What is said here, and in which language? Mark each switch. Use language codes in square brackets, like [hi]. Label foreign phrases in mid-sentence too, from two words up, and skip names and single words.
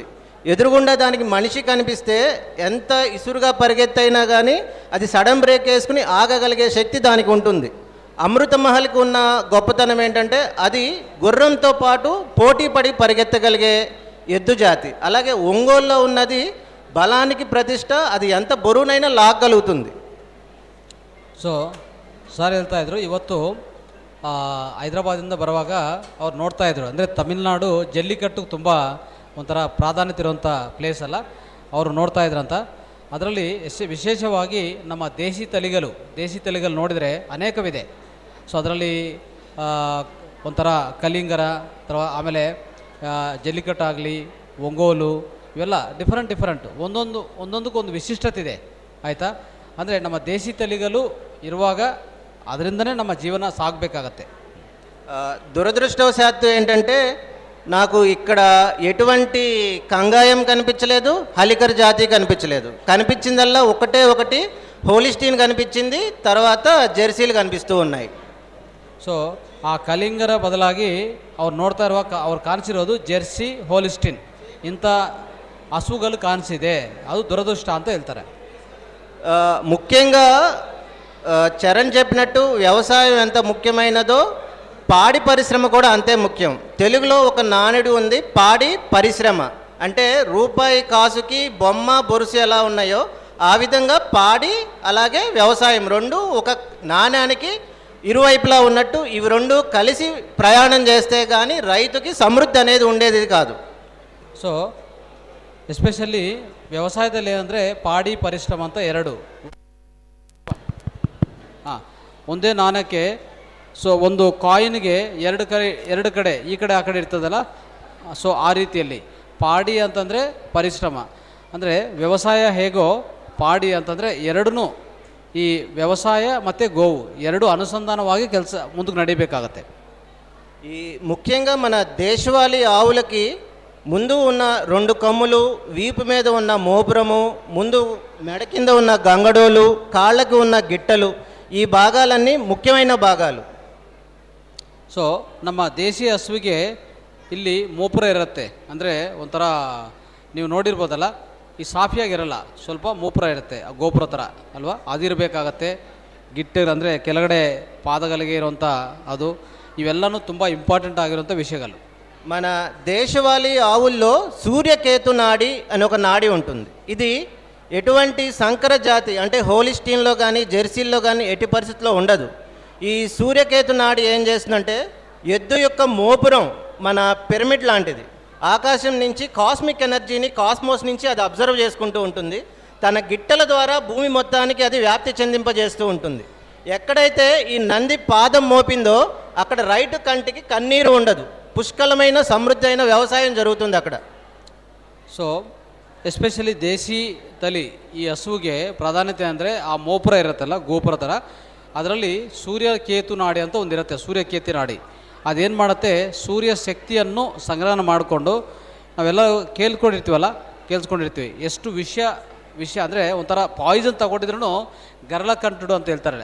[te] ఎదురుగుండా దానికి మనిషి కనిపిస్తే ఎంత ఇసురుగా పరిగెత్తైనా కానీ అది సడన్ బ్రేక్ వేసుకుని ఆగగలిగే శక్తి దానికి ఉంటుంది. అమృత మహల్కి ఉన్న గొప్పతనం ఏంటంటే, అది గుర్రంతో పాటు పోటీ పడి పరిగెత్తగలిగే ఎద్దు జాతి. అలాగే ఒంగోలులో ఉన్నది బలానికి ప్రతిష్ట, అది ఎంత బరువునైనా లాగగలుగుతుంది. [kn] ಸೊ ಸರ್ ಹೇಳ್ತಾ ಇದ್ರು, ಇವತ್ತು ಹೈದರಾಬಾದಿಂದ ಬರುವಾಗ ಅವ್ರು ನೋಡ್ತಾ ಇದ್ರು, ಅಂದರೆ ತಮಿಳ್ನಾಡು ಜಲ್ಲಿಕಟ್ಟು ತುಂಬ ಒಂಥರ ಪ್ರಾಧಾನ್ಯತೆ ಇರುವಂಥ ಪ್ಲೇಸ್ ಅಲ್ಲ, ಅವರು ನೋಡ್ತಾ ಇದ್ರಂತ. ಅದರಲ್ಲಿ ವಿಶೇಷವಾಗಿ ನಮ್ಮ ದೇಸಿ ತಳಿಗಳು ನೋಡಿದರೆ ಅನೇಕವಿದೆ. ಸೊ ಅದರಲ್ಲಿ ಒಂಥರ ಕಲಿಂಗರ ಅಥವಾ ಆಮೇಲೆ ಜಲ್ಲಿಕಟ್ಟು ಆಗಲಿ, ಒಂಗೋಲು, ಇವೆಲ್ಲ ಡಿಫರೆಂಟ್ ಒಂದೊಂದಕ್ಕೊಂದು ವಿಶಿಷ್ಟತೆ ಇದೆ, ಆಯಿತಾ. ಅಂದರೆ ನಮ್ಮ ದೇಸಿ ತಳಿಗಳು ಇರುವಾಗ ಅದರಿಂದನೇ ನಮ್ಮ ಜೀವನ ಸಾಗಬೇಕಾಗತ್ತೆ. [te] దురదృష్టవశాత్తు ఏంటంటే, నాకు ఇక్కడ ఎటువంటి కంగాయం కనిపించలేదు, హలికర్ జాతి కనిపించలేదు. కనిపించిందల్లా ఒకటి హోలిస్టీన్ కనిపించింది, తర్వాత జెర్సీలు కనిపిస్తూ ఉన్నాయి. [kn] ಸೊ ಆ ಕಲಿಂಗರ ಬದಲಾಗಿ ಅವ್ರು ನೋಡ್ತಾ ಇರುವಾಗ ಅವ್ರು ಕಾಣಿಸಿರೋದು ಜೆರ್ಸಿ, ಹೋಲಿಸ್ಟಿನ್ ಇಂಥ ಹಸುಗಳು ಕಾಣಿಸಿದೆ. ಅದು ದುರದೃಷ್ಟ ಅಂತ ಹೇಳ್ತಾರೆ. [te] ముఖ్యంగా చరణ్ చెప్పినట్టు వ్యవసాయం ఎంత ముఖ్యమైనదో పాడి పరిశ్రమ కూడా అంతే ముఖ్యం. తెలుగులో ఒక నానుడి ఉంది, పాడి పరిశ్రమ. అంటే రూపాయి కాసుకి బొమ్మ బొరుసు ఎలా ఉన్నాయో ఆ విధంగా పాడి అలాగే వ్యవసాయం రెండు ఒక నాణ్యానికి ఇరువైపులా ఉన్నట్టు ఇవి రెండు కలిసి ప్రయాణం చేస్తే కానీ రైతుకి సమృద్ధి అనేది ఉండేది కాదు. [en] so especially [kn] ವ್ಯವಸಾಯದಲ್ಲಿ ಏನಂದರೆ ಪಾಡಿ ಪರಿಶ್ರಮ ಅಂತ ಎರಡು. ಒಂದೇ ನಾಣ್ಯಕ್ಕೆ ಸೊ ಒಂದು ಕಾಯಿನ್ಗೆ ಎರಡು ಕಡೆ ಈ ಕಡೆ ಆ ಕಡೆ ಇರ್ತದಲ್ಲ, ಸೊ ಆ ರೀತಿಯಲ್ಲಿ ಪಾಡಿ ಅಂತಂದರೆ ಪರಿಶ್ರಮ, ಅಂದರೆ ವ್ಯವಸಾಯ ಹೇಗೋ ಪಾಡಿ ಅಂತಂದರೆ ಎರಡೂ, ಈ ವ್ಯವಸಾಯ ಮತ್ತು ಗೋವು ಎರಡು అనుసంధానವಾಗಿ ಕೆಲಸ ముందుకు నడిಬೇಕಾಗತ್ತೆ. [te] ఈ ముఖ్యంగా మన దేశవాళీ ఆవులకి ముందు ఉన్న 2 కమ్ములు, వీపు మీద ఉన్న మోపురము, ముందు మెడ కింద ఉన్న గంగడోలు, కాళ్ళకు ఉన్న గిట్టలు, ఈ భాగాలన్నీ ముఖ్యమైన భాగాలు. [kn] ಸೊ ನಮ್ಮ ದೇಶಿ ಹಸುವಿಗೆ ಇಲ್ಲಿ ಮೋಪುರ ಇರುತ್ತೆ, ಅಂದರೆ ಒಂಥರ ನೀವು ನೋಡಿರ್ಬೋದಲ್ಲ, ಈ ಸಾಫಿಯಾಗಿರಲ್ಲ, ಸ್ವಲ್ಪ ಮೋಪುರ ಇರುತ್ತೆ, ಗೋಪುರ ಥರ ಅಲ್ವಾ, ಅದಿರಬೇಕಾಗತ್ತೆ. ಗಿಟ್ಟರು ಅಂದರೆ ಕೆಳಗಡೆ ಪಾದಗಳಿಗೆ ಇರುವಂಥ ಅದು, ಇವೆಲ್ಲನೂ ತುಂಬ ಇಂಪಾರ್ಟೆಂಟ್ ಆಗಿರುವಂಥ ವಿಷಯಗಳು. [te] మన దేశవాళీ ఆవుల్లో సూర్యకేతు నాడి అని ఒక నాడి ఉంటుంది. ఇది ఎటువంటి సంకర జాతి అంటే హోలిస్టీన్లో కానీ జెర్సీల్లో కానీ ఎట్టి పరిస్థితుల్లో ఉండదు. ఈ సూర్యకేతు నాడి ఏం చేస్తుందంటే ఎద్దు యొక్క మోపురం మన పిరమిడ్ లాంటిది. ఆకాశం నుంచి [en] cosmic energyని, [te] కాస్మోస్ నుంచి అది అబ్జర్వ్ చేసుకుంటూ ఉంటుంది. తన గిట్టల ద్వారా భూమి మొత్తానికి అది వ్యాప్తి చెందింపజేస్తూ ఉంటుంది. ఎక్కడైతే ఈ నంది పాదం మోపిందో అక్కడ రైట్ కంటికి కన్నీరు ఉండదు. పుష్కలమైన సమృద్ధి అయిన వ్యవసాయం జరుగుతుంది అక్కడ. [en] so especially [kn] ದೇಸಿ ತಳಿ ಈ ಹಸುವಿಗೆ ಪ್ರಾಧಾನ್ಯತೆ ಅಂದರೆ ಆ ಮೋಪುರ ಇರುತ್ತಲ್ಲ, ಗೋಪುರ ಥರ, ಅದರಲ್ಲಿ ಸೂರ್ಯಕೇತು ನಾಡಿ ಅಂತ ಒಂದಿರುತ್ತೆ, ಸೂರ್ಯಕೇತು ನಾಡಿ. ಅದೇನು ಮಾಡುತ್ತೆ, ಸೂರ್ಯ ಶಕ್ತಿಯನ್ನು ಸಂಗ್ರಹಣ ಮಾಡಿಕೊಂಡು ನಾವೆಲ್ಲ ಕೇಳಿಸ್ಕೊಂಡಿರ್ತೀವಿ ಎಷ್ಟು ವಿಷ ಅಂದರೆ ಒಂಥರ ಪಾಯ್ಸನ್ ತಗೊಂಡಿದ್ರೂ ಗರಳ ಕಂಟುಡು ಅಂತ ಹೇಳ್ತಾರೆ.